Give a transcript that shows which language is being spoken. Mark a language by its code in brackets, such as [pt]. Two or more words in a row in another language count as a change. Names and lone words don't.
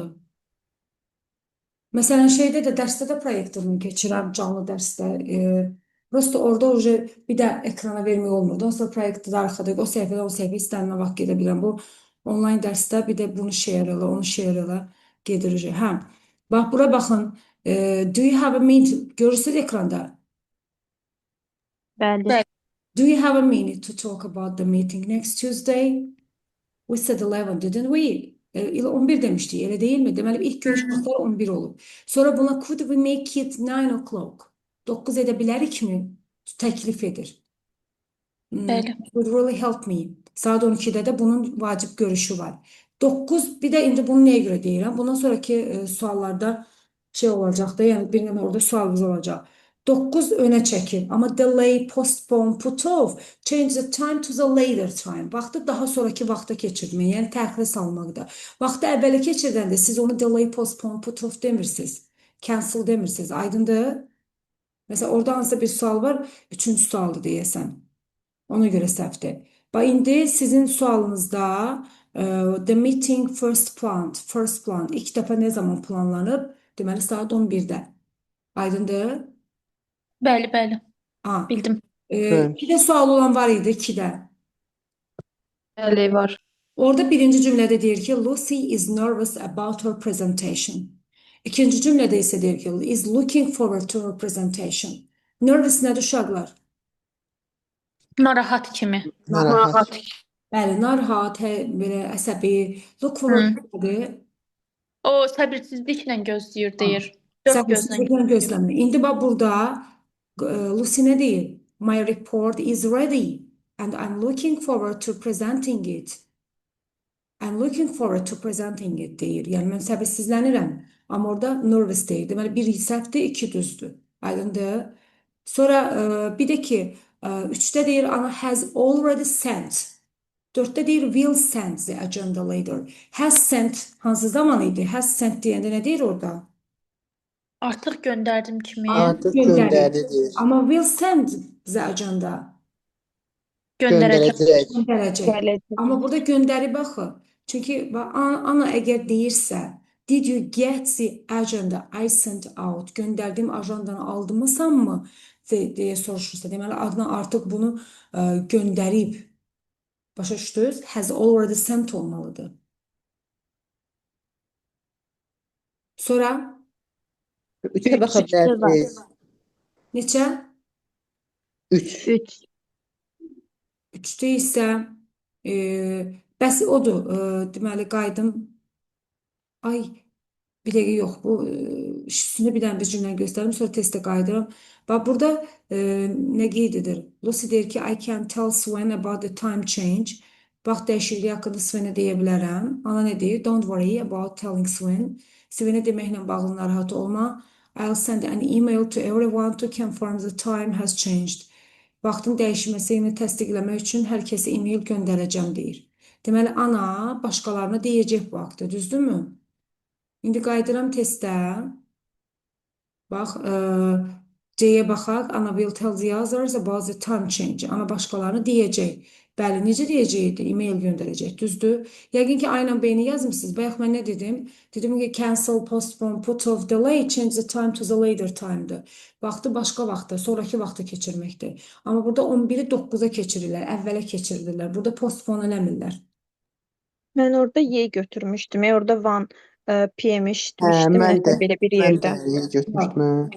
[az] Məsələn, şeydə də dərsdə də proyektorunu keçirəm, canlı dərsdə. Prosta orada bir də ekrana vermək olmurdu. Ondan sonra proyektorda arxada, o səhifədə, o səhifə istənilən vaxt gedə bilirəm. Bu onlayn dərsdə bir də bunu share elə, onu share elə gedir. Hə. Bax, bura baxın. [en] Do you have a minute? [az] Görürsünüz ekranda. Bəli. Bəli. [en] Do you have a minute to talk about the meeting next Tuesday? We said 11, didn't we? [tr] 11 demiştik, elə değil mi? [az] Deməli, ilk görüşməklər 11 olub. Sonra buna [en] could we make it 9 o'clock? 9 [az] edə bilərikmi? Təklif edir. Bəli. [en] It would really help me. [az] Saat 12'də də bunun vacib görüşü var. 9, bir də indi bunu nəyə görə deyirəm? Bundan sonraki suallarda şey olacaq da, yəni bir dənə orada sualımız olacaq. 9 önə çəkil. Amma delay, postpone, put off, change the time to the later time. Vaxtı daha sonraki vaxta keçirmək, yəni təxirə salmaqda. Vaxtı əvvələ keçirdəndə siz onu [en] delay, postpone, put off [az] demirsiniz. Cancel demirsiniz. Aydındır? Mesela orada hansısa bir sual var, 3-cü sualdır deyəsən. Ona görə səhvdir. Bax, indi sizin sualınızda [en] the meeting first planned. [az] İlk dəfə nə zaman planlanıb? Deməli, saat 11-də. Aydındır? Bəli, bəli. Ha. Bildim. İkidə sual olan var idi, ikidə. Bəli, var. Orada birinci cümlədə deyir ki, [en] Lucy is nervous about her presentation. [az] İkinci cümlədə isə deyir ki, [en] is looking forward to her presentation. [az] Nervous nədir uşaqlar? Narahat kimi. Narahat. Bəli, narahat, belə əsəbi. [en] Look forward [az] nədir? O səbirsizliklə gözləyir deyir. Dörd gözlə. Səbirsizliklə gözləmir. İndi bax burada Lucy nə deyir? [en] My report is ready and I'm looking forward to presenting it. I'm looking forward to presenting it [az] deyir. Yəni mən səbirsizlənirəm. Amma orada nervous deyir. Deməli, bir səhvdir, iki düzdür. Aydındır? Sonra bir də ki, 3-də deyir [en] Anna has already sent. [az] 4-də deyir [en] will send the agenda later. Has sent [az] hansı zaman idi? [en] Has sent [az] deyəndə nə deyir orada? Artıq göndərdim kimi. Artıq göndərdi deyir. [en] Amma will send the agenda. [az] Göndərəcəm. Göndərəcək. Amma burada göndəri baxın. Çünki Ana əgər deyirsə, [en] did you get the agenda I sent out? [az] Göndərdiyim ajandanı aldımısanmı? deyə soruşursa, deməli Adnan artıq bunu göndərib. Başa düşdünüz? [en] Has already sent [az] olmalıdır. Sonra 3-ə baxa bilərsiniz. neçə? 3. 3. 3'te isə Bəs odur. Deməli qaydım. Ay, bir dəqiqə yox. Bu üstündə bir dənə bir cümlə göstərim, sonra testə qayıdıram. Bax burada nə qeyd edir? Lucy deyir ki, [en] I can tell Sven about the time change. [az] Vaxt dəyişikliyi haqqında Svenə deyə bilərəm. Ana nə deyir? [en] Don't worry about telling Sven. [az] Svenə deməklə bağlı narahat olma. [en] I'll send an email to everyone to confirm the time has changed. [az] Vaxtın dəyişməsini təsdiqləmək üçün hər kəsə e-mail göndərəcəm deyir. Deməli, ana başqalarına deyəcək bu haqda, düzdürmü? İndi qayıdıram testə. Bax, C-yə baxaq. [en] Ana will tell the others about the time change. [az] Ana başqalarına deyəcək. Bəli, necə deyəcəkdi? E-mail göndərəcək, düzdür? Yəqin ki, A ilə B-ni yazmısınız. Bayaq mən nə dedim? Dedim ki, [en] cancel, postpone, put off, delay, change the time to the later time'dır. [az] Vaxtı başqa vaxta, sonraki vaxta keçirməkdir. Amma burada 11-i 9-a keçirirlər, əvvələ keçirirlər. Burada postpone eləmirlər. Mən orada Y götürmüşdüm. Orada 1 PM işitmişdim. Mən də. Nəsə belə bir Mən yerdə. də götürmüşdüm.